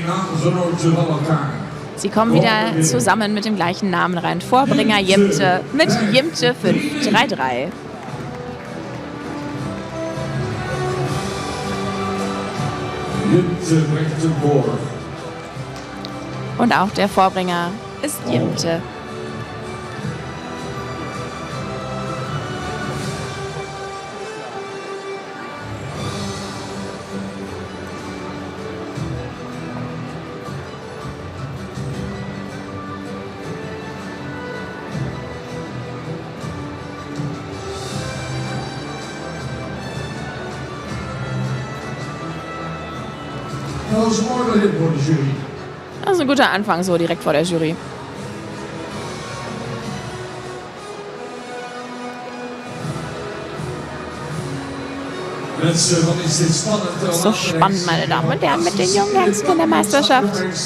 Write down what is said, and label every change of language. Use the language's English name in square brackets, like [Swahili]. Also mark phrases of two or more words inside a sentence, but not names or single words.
[German] Sie kommen wieder zusammen mit dem gleichen Namen rein. Vorbringer Jimte mit Jimte 533. Jimte bringt zum Vor. Und auch der Vorbringer ist Jimte. [Dutch] Dat is een mooi begin voor de jury. [German] Das ist ein guter Anfang, so direkt vor der Jury. So spannend, meine Damen und Herren, mit den jungen Hengsten in der Meisterschaft.